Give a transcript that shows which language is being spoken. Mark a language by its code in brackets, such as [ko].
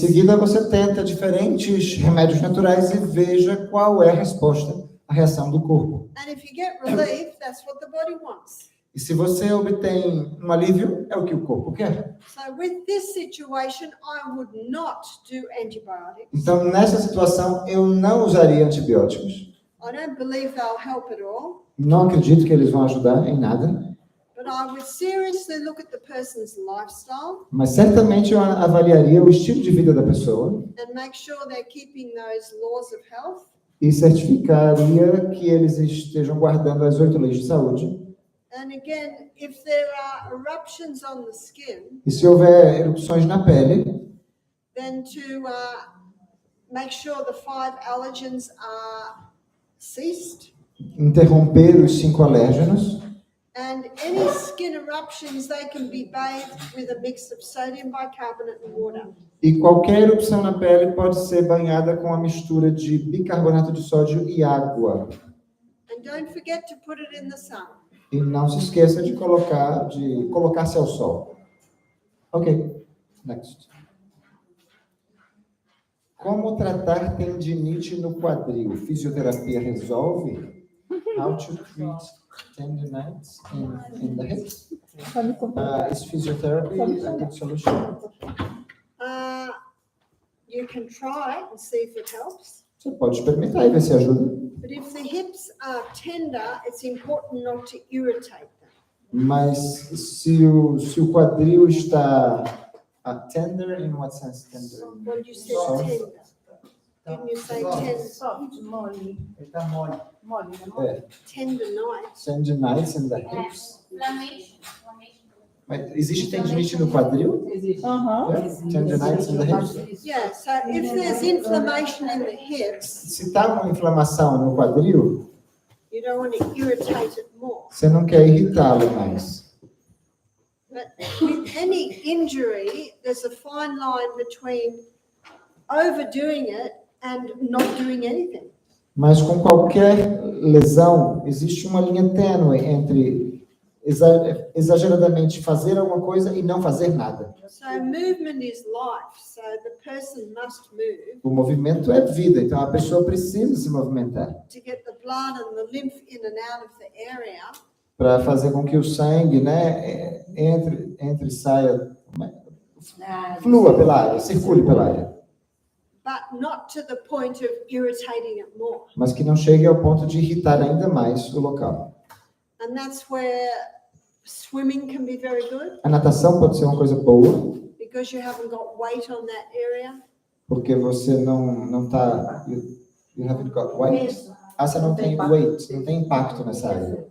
[pt] seguida você tenta diferentes remédios naturais e veja qual é a resposta, a reação do corpo. [en] And if you get relief, that's what the body wants. [pt] E se você obtém um alívio, é o que o corpo quer. [en] So with this situation, I would not do antibiotics. [pt] Então, nessa situação, eu não usaria antibióticos. [en] I don't believe they'll help at all. [pt] Não acredito que eles vão ajudar em nada. [en] But I would seriously look at the person's lifestyle [pt] Mas certamente eu avaliaria o estilo de vida da pessoa [en] and make sure they're keeping those laws of health. [pt] e certificaria que eles estejam guardando as 8 leis de saúde. [en] And again, if there are eruptions on the skin, [pt] E se houver erupções na pele, [en] then to make sure the 5 allergens are ceased. [pt] interromper os 5 alérgenos. [en] And any skin eruptions, they can be bathed with a mix of sodium bicarbonate and water. [pt] E qualquer erupção na pele pode ser banhada com a mistura de bicarbonato de sódio e água. [en] And don't forget to put it in the sun. [pt] E não se esqueça de colocar-se ao sol. [en] Ok, next. [pt] Como tratar tendinite no quadril? Fisioterapia resolve? [en] How to treat tendinitis in the hips? Is physiotherapy a good solution? You can try and see if it helps. [pt] Você pode experimentar e ver se ajuda. [en] But if the hips are tender, it's important not to irritate them. [pt] Mas se o quadril está tender, [en] in what sense tender? When you said Soft. tender, didn't you say tender? Soft, mole. [pt] Ele tá mole. Mole, né? Mole. É, [en] Tendonitis. tendinitis in the hips. Inflammation. [pt] Mas existe tendinite no quadril? Existe. [en] Yeah, tendinitis in the hips. Yeah, so if there's inflammation in the hips, [pt] Se está uma inflamação no quadril, [en] you don't want to irritate it more. [pt] você não quer irritá-lo mais. [en] But with any injury, there's a fine line between overdoing it and not doing anything. [pt] Mas com qualquer lesão, existe uma linha tênue entre exageradamente fazer alguma coisa e não fazer nada. [en] So movement is life, so the person must move [pt] O movimento é vida, então a pessoa precisa se movimentar [en] to get the blood and the lymph in and out of the area. [pt] para fazer com que o sangue, né, entre e saia, flua pela área, circule pela área, [en] But not to the point of irritating it more. [pt] mas que não chegue ao ponto de irritar ainda mais o local. [en] And that's where swimming can be very good [pt] A natação pode ser uma coisa boa, [en] because you haven't got weight on that area. [pt] porque você não tá, [en] you haven't got weight. [pt] Você não tem weight, não tem impacto nessa área.